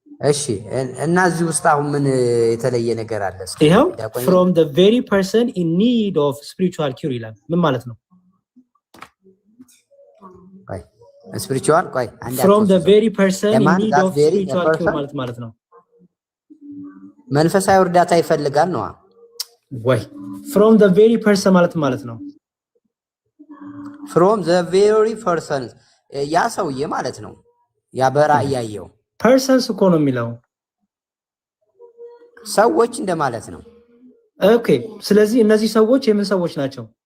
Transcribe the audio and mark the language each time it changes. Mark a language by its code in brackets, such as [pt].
[am] እሺ እና እዚህ ውስጥ አሁን ምን የተለየ ነገር አለ? ይሄው [en] from the very person in need of spiritual cure [am] ይላል። ምን ማለት ነው? [en] spiritual from the very person in need of spiritual cure [am] ማለት ነው መንፈሳዊ እርዳታ ይፈልጋል ነው ወይ? [en] from the very person ማለት ነው from the very person [am] ያ ሰውዬ ማለት ነው። ያ በራእይ ያየው persons እኮ ነው የሚለው ሰዎች እንደማለት ነው። ኦኬ ስለዚህ እነዚህ ሰዎች የምን ሰዎች ናቸው?